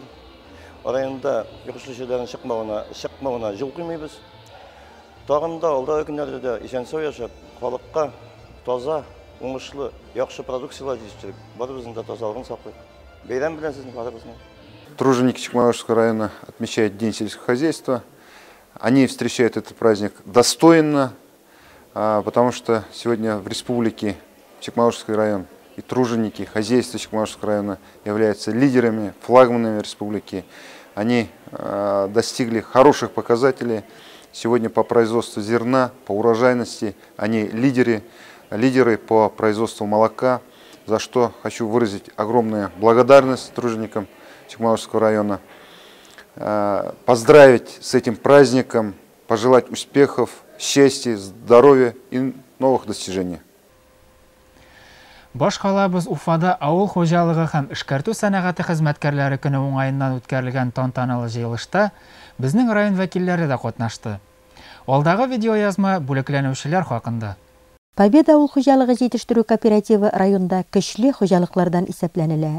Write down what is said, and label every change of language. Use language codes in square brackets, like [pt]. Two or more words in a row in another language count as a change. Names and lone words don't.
[tt] Районда йогышлышларның чыкмавына юл куймыйбыз. Тагын да алда көннәрдә дә исән-сау яшәп, халыкка таза, уңышлы, яхшы продукциялар җитештереп, барыбызның да тазалыгын саклыйк. Бәйрәм белән сезне барыбызны. [ru] Труженики Чекмагушевского района отмечают День сельского хозяйства. Они встречают этот праздник достойно, потому что сегодня в республике Чекмагушевский район и труженики хозяйства Чекмагушевского района являются лидерами, флагманами республики. Они достигли хороших показателей. Сегодня по производству зерна, по урожайности они лидеры по производству молока, за что хочу выразить огромную благодарность труженикам Чекмагушевского района, поздравить с этим праздником, пожелать успехов, счастья, здоровья и новых достижений. [tt] Баш калабыз Уфада авыл хуҗалыгы һәм эшкәртү сәнәгате хезмәткәрләре көне уңаеннан үткәрелгән тантаналы җыелышта безнең район вәкилләре дә катнашты. Алдагы видеоязма бүлекләнүчеләр хакында. Победа авыл хуҗалыгы җитештерү кооперативы районда көчле хуҗалыклардан исәпләнелә.